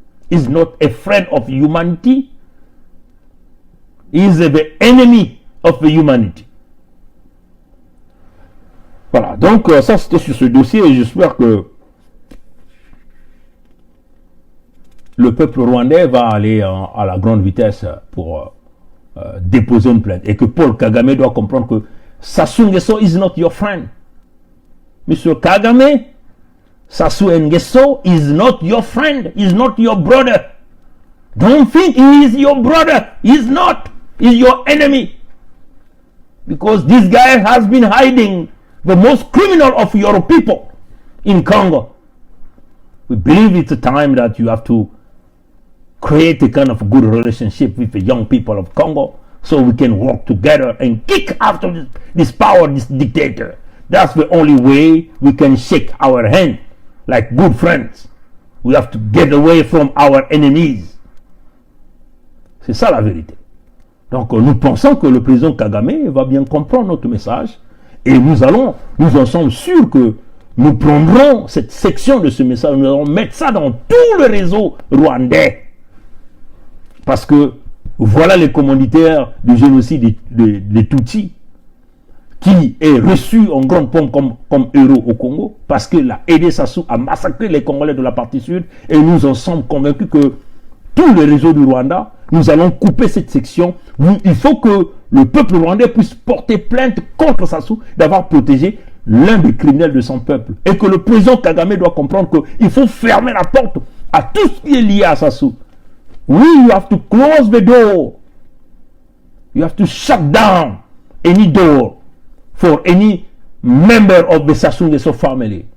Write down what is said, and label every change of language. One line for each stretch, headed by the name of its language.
English: He's not a friend of humanity. He is the enemy of the humanity.
French: Voilà, donc ça c'était sur ce dossier et j'espère que le peuple rwandais va aller à la grande vitesse pour déposer une plainte et que Paul Kagame doit comprendre que Sassou Nguesso
English: is not your friend. Monsieur Kagame, Sassou Nguesso is not your friend, is not your brother. Don't think he is your brother, he is not, he is your enemy. Because this guy has been hiding the most criminal of your people in Congo. We believe it's a time that you have to create a kind of good relationship with the young people of Congo so we can work together and kick after this power, this dictator. That's the only way we can shake our hand like good friends. We have to get away from our enemies.
French: C'est ça la vérité. Donc nous pensons que le président Kagame va bien comprendre notre message et nous en sommes sûrs que nous prendrons cette section de ce message, nous allons mettre ça dans tout le réseau rwandais. Parce que voilà les commanditaires du génocide des Tutsis qui est reçu en grande pompe comme héros au Congo parce qu'il a aidé Sassou à massacrer les Congolais de la partie sud et nous en sommes convaincus que tout le réseau du Rwanda, nous allons couper cette section. Il faut que le peuple rwandais puisse porter plainte contre Sassou d'avoir protégé l'un des criminels de son peuple et que le président Kagame doit comprendre qu'il faut fermer la porte à tout ce qui est lié à Sassou.
English: Oui, you have to close the door. You have to shut down any door for any member of the Sassou Nguesso family.